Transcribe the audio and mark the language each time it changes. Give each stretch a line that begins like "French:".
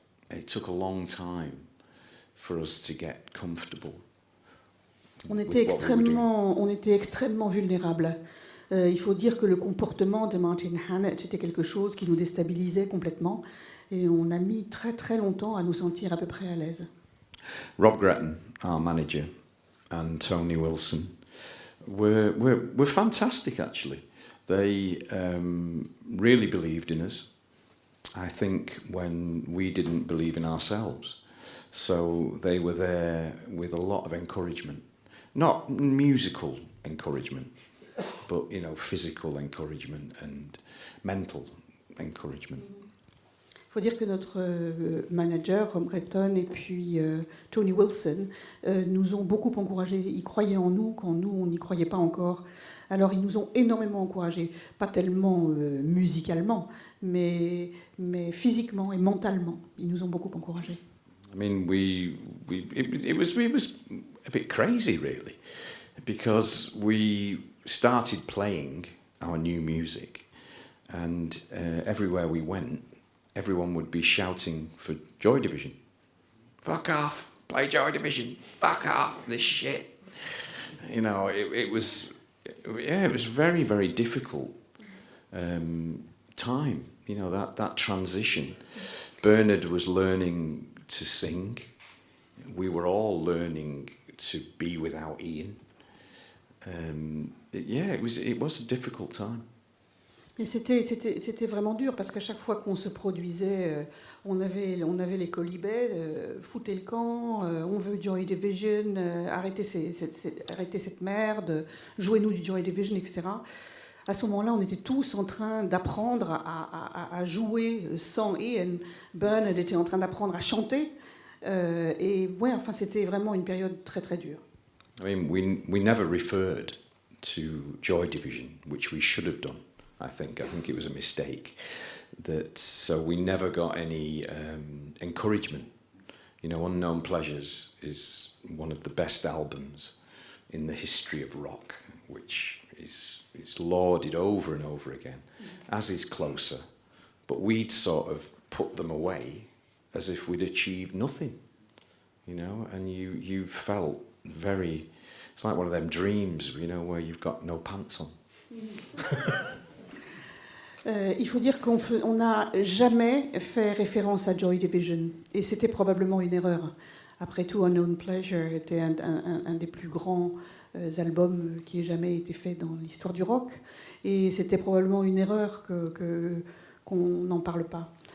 English: It took a long time for us to get comfortable.
French: On était extrêmement vulnérables. Il faut dire que le comportement de Martin Hannett était quelque chose qui nous déstabilisait complètement, et on a mis très très longtemps à nous sentir à peu près à l'aise.
English: Rob Gretton, our manager, and Tony Wilson were fantastic, actually. They really believed in us, I think, when we didn't believe in ourselves. So they were there with a lot of encouragement. Not musical encouragement, but, you know, physical encouragement and mental encouragement.
French: Il faut dire que notre manager, Rob Gretton, et puis Tony Wilson, nous ont beaucoup encouragés. Ils croyaient en nous quand nous, on n'y croyait pas encore. Alors ils nous ont énormément encouragés, pas tellement musicalement, mais physiquement et mentalement. Ils nous ont beaucoup encouragés.
English: I mean, it was a bit crazy, really, because we started playing our new music, and everywhere we went, everyone would be shouting for Joy Division. Fuck off, play Joy Division. Fuck off, this shit. You know, it was very, very difficult time. You know, that transition. Bernard was learning to sing. We were all learning to be without Ian. It was a difficult time.
French: Et c'était vraiment dur, parce qu'à chaque fois qu'on se produisait, on avait les colibets, foutez le camp, on veut Joy Division, arrêtez cette merde, jouez-nous du Joy Division, etc. À ce moment-là, on était tous en train d'apprendre à jouer sans Ian. Bernard était en train d'apprendre à chanter. Et ouais, enfin, c'était vraiment une période très très dure.
English: I mean, we never referred to Joy Division, which we should have done. I think it was a mistake. So we never got any encouragement. You know, Unknown Pleasures is one of the best albums in the history of rock, which is lauded over and over again, as is Closer. But we'd sort of put them away as if we'd achieved nothing, you know, and you felt very, it's like one of them dreams, you know, where you've got no pants on.
French: Il faut dire qu'on n'a jamais fait référence à Joy Division, et c'était probablement une erreur. Après tout, Unknown Pleasure était un des plus grands albums qui ait jamais été fait dans l'histoire du rock, et c'était probablement une erreur qu'on n'en parle pas.